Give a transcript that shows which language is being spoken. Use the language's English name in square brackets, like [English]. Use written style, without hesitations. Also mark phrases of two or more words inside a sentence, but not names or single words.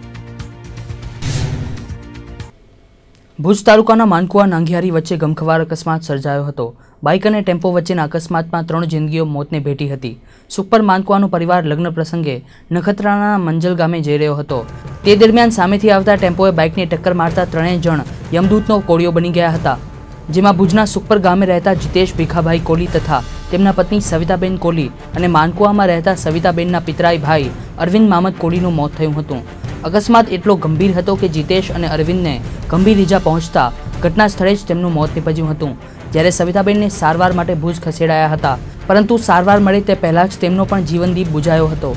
[Gujarati] ભુજ તાલુકાના માનકુઆ નાંગિયારી વચ્ચે ગમખ્વાર અકસ્માત સર્જાયો હતો। બાઇક અને ટેમ્પો વચ્ચેના અકસ્માતમાં 3 જિંદગીઓ મોતને ભેટી હતી। સુખપર માનકુઆનો પરિવાર લગ્ન પ્રસંગે નખત્રાણા મંજલ ગામે જઈ રહ્યો હતો। તે દરમિયાન સામેથી આવતા ટેમ્પોએ બાઇકને ટક્કર મારતા 3 જણ યમદૂતનો કોળિયો બની ગયા હતા। જેમાં ભુજના સુખપર ગામે રહેતા જીતેશ ભીખાભાઈ કોલી તથા તેમના પત્ની સવિતાબેન કોલી અને માનકુવામાં રહેતા સવિતાબેનના પિતરાઈ ભાઈ અરવિંદ મામદ કોલીનું મોત થયું હતું। અકસ્માત એટલો ગંભીર હતો કે જીતેશ અને અરવિંદને ગંભીર ઈજા પહોંચતા ઘટના સ્થળે જ તેમનું મોત નીપજ્યું હતું। જ્યારે સવિતાબેનને સારવાર માટે ભુજ ખસેડાયા હતા, પરંતુ સારવાર મળે તે પહેલા જ તેમનો પણ જીવનદીપ બુઝાયો હતો।